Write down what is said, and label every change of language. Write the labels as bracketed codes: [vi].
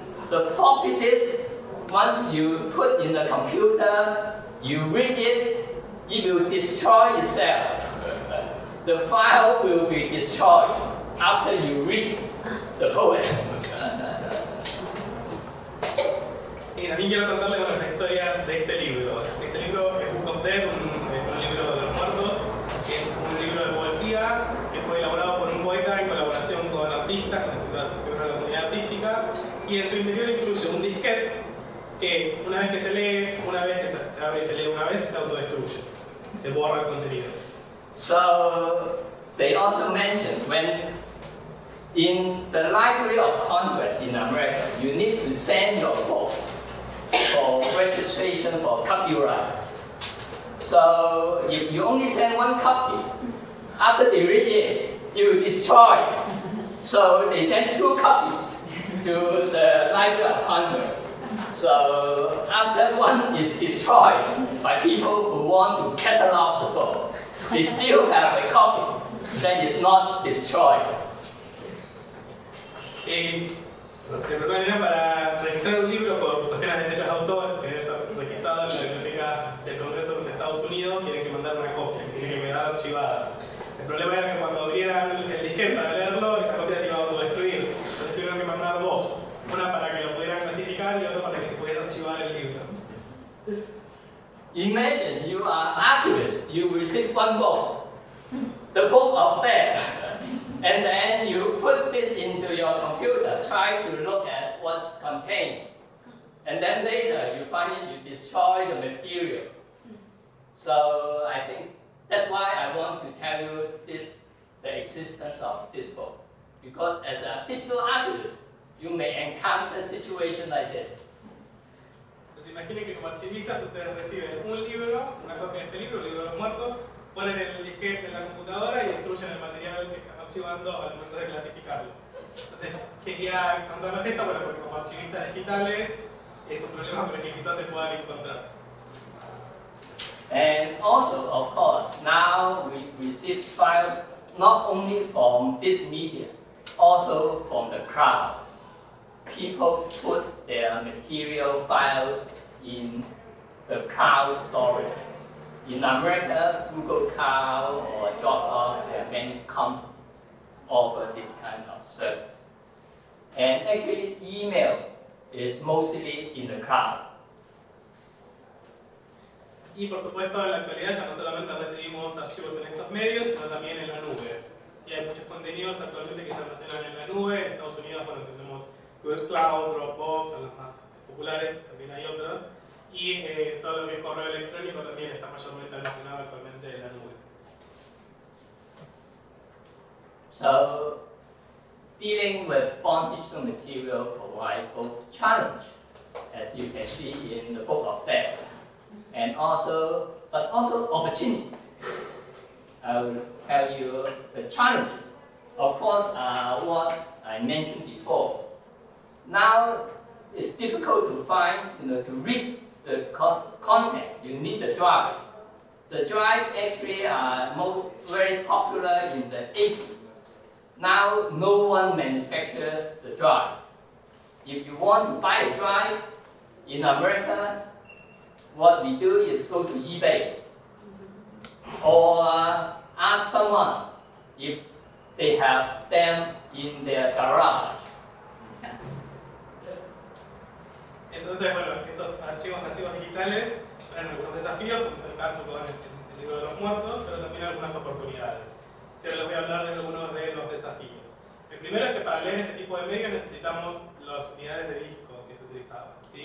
[en] The floppy disk, once you put in the computer, you read it, it will destroy itself. The file will be destroyed after you read the poem. [es] Y también quiero contarles la historia de este libro. Este libro es Book of Dead, un libro de los muertos, que es un libro de poesía que fue elaborado por un poeta en colaboración con artistas, con una comunidad artística, y en su interior incluye un disquete que una vez que se lee, una vez que se abre y se lee una vez, se autodestruye, se borra el contenido. [en] So they also mentioned when in the Library of Congress in America, you need to send your book for registration for copyright. So if you only send one copy, after they read it, you will destroy it. So they sent 2 copies to the Library of Congress. So after one is destroyed by people who want to catalog the book, they still have a copy that is not destroyed. [es] El problema era para registrar un libro por cuestiones de derechos de autor, que debe ser registrado en la biblioteca del Congreso de los Estados Unidos, tienen que mandar una copia, que tiene que quedar archivada. El problema era que cuando abrieran el disquete para leerlo, esa copia se iba a autodestruir. Entonces tuvieron que mandar 2. Una para que lo pudieran clasificar y otra para que se pudiera archivar el libro. [en] Imagine you are an archivist, you receive one book, the book of death, and then you put this into your computer, try to look at what's contained. And then later you find it, you destroy the material. So I think that's why I want to tell you the existence of this book. Because as a digital archivist, you may encounter a situation like this. [es] Entonces imaginen que como archivistas ustedes reciben un libro, una copia de este libro, el libro de los muertos, ponen el disquete en la computadora y destruyen el material que están archivando al momento de clasificarlo. Entonces, quería contarles esto, bueno, porque como archivistas digitales es un problema que quizás se puedan encontrar. [en] And also, of course, now we receive files not only from this media, also from the crowd. People put their material files in the cloud storage. In America, Google Cloud or Dropbox, there are many companies offer this kind of service. And actually, email is mostly in the cloud. [es] Y por supuesto, en la actualidad ya no solamente recibimos archivos en estos medios, sino también en la nube. Sí, hay muchos contenidos actualmente que se almacenan en la nube. En Estados Unidos, bueno, tenemos Google Cloud, Dropbox, son las más populares, también hay otras. Y todo lo que es correo electrónico también está mayormente almacenado actualmente en la nube. [en] So, dealing with bound digital material provides both challenge, as you can see in the Book of Death, and but also opportunities. I will tell you the challenges. Of course, what I mentioned before. Now, it's difficult to find, to read the content. You need the drive. The drive actually are very popular in the 80s. Now, no one manufactures the drive. If you want to buy a drive in America, what we do is go to eBay or ask someone if they have them in their garage. [es] Entonces, bueno, estos archivos masivos digitales traen algunos desafíos, como es el caso con el libro de los muertos, pero también algunas oportunidades. Si ahora les voy a hablar de algunos de los desafíos. El primero es que para leer este tipo de medios necesitamos las unidades de disco que se utilizaban. ¿Sí?